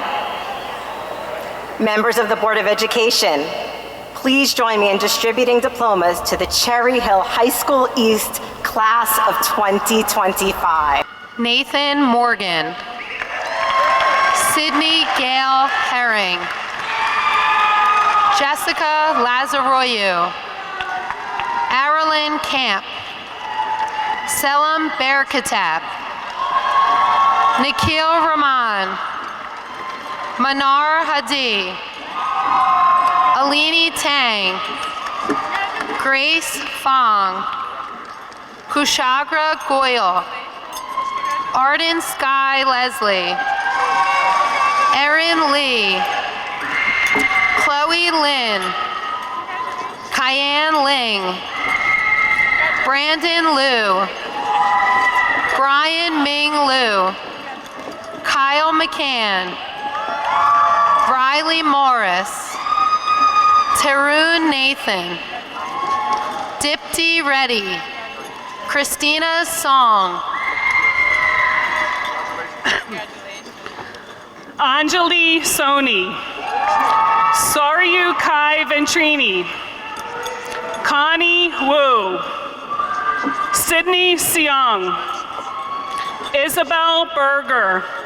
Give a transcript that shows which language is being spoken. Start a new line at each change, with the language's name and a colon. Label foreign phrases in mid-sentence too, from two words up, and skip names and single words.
English: Members of the Board of Education, please join me in distributing diplomas to the Cherry Hill High School East Class of 2025. Nathan Morgan. Sydney Gail Herring. Jessica Lazaroyu. Arilyn Camp. Selim Berkatab. Nikhil Rahman. Manar Hadi, Alini Tang, Grace Fong, Kushagra Goyle, Arden Sky Leslie, Erin Lee, Chloe Lynn, Kyan Ling, Brandon Liu, Brian Ming Liu, Kyle McCann, Riley Morris, Tarun Nathan, Dipti Reddy, Christina Song, Anjali Soni, Saryu Kai Ventrini, Connie Wu, Sydney Siong, Isabel Berger,